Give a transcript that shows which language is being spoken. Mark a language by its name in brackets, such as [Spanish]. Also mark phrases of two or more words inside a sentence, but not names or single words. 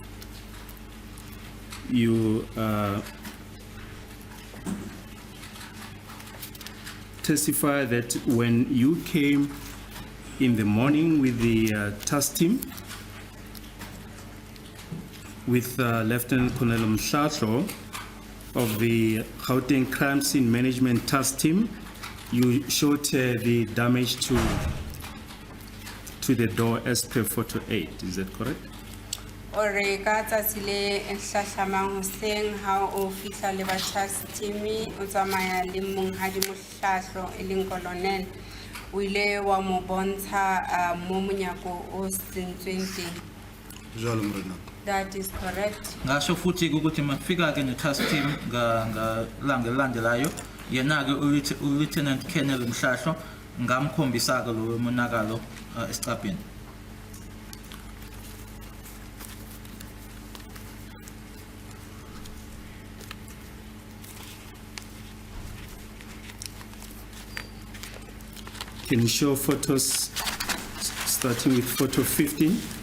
[English] you testify that when you came in the morning with the task team, with Lieutenant Colonel Mhlatlo of the Gauteng Crime Scene Management Task Team, you showed the damage to the door as per photo 8. Is that correct? [Southern Sotho] Ore ka tsatsi le hlahlamang hoseng ha o fihla le ba [English] task team [Southern Sotho] o tsamaya le monghadi Mohlahlo e leng colonel o ile wa mo bontsha mo monyako o sentsweng teng. Ho jwalo morena. [English] That is correct. [Zulu] Ngasho futhi ukuthi mafika-ke [English] ne-task team [Zulu] ngalanga elilandelayo yena-ke u-Lieutenant Colonel Mhlahlo ngamkhombisa-ke lo monakalo esiqapheni. [English] Can you show photos starting with photo 15?